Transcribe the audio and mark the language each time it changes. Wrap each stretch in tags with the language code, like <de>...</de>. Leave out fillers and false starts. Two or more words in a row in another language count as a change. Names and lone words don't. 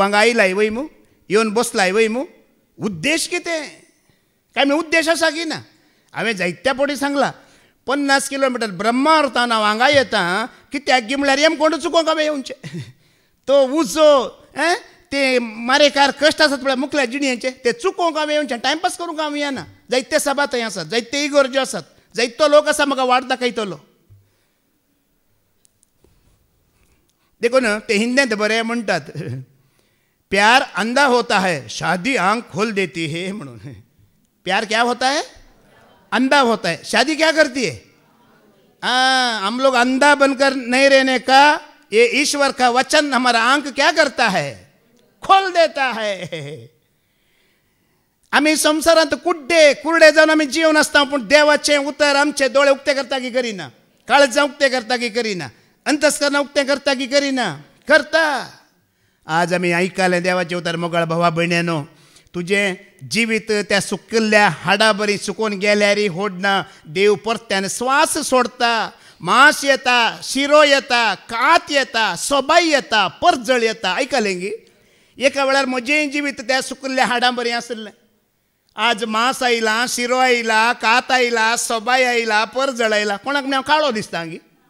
<kok>हांगा आयलाय वय मू येवन बसलाय वय मू उद्देश कितें काय मी उद्देश आसा की ना हांवें जायत्या फावटी सांगलां 50 किलोमिटर ब्रह्मार्थान हांव हांगा येता कित्याक गी म्हळ्यार कोण चुकोवंक हांवें येवचें तो उजो ते मारेकार कश्ट आसात पळय मुखल्या जिणयेचे ते चुकोवंक हांवें येवचें टायमपास करूंक हांव येना जायते सभा थंय आसात जायते इगर्ज्यो आसात जायतो लोक आसा म्हाका वाट दाखयतलो देखून ते हिंदींत बरें म्हणटात</kok> <hi>प्यार अंधा होता है शादी आंख खोल देती है म्हणून प्यार क्या होता है अंधा होता है शादी क्या करती है हम लोग अंधा बनकर नहीं रहने का ये ईश्वर का वचन हमारा आंख क्या करता है खोल देता है</hi> <kok>आम्ही संसारांत कुर्डे जावन आमी जीवन आसता पूण देवाचें उतर आमचे दोळे उक्ते करता की करिना काळजां उक्ते करता की करिना अंतस्करणां उक्ते करता की करिना करता आज आमी आयकलें देवाचें उतर मोगाळ भावा भयण्यानो तुजें जिवीत त्या सुकिल्ल्या हाडा बरी सुकोवन गेल्यारय होडना देव परत्यान स्वास सोडता मांस येता शिरो येता कात येता सोबाय येता परजळ येता आयकलें गी एका वेळार म्हजें जिवीत त्या सुकिल्ल्या हाडां बरें आसलें आज मांस आयला शिरो आयला कात आयला सोबाय आयला परजळ आयला कोणाक हांव काळो दिसता गी</kok>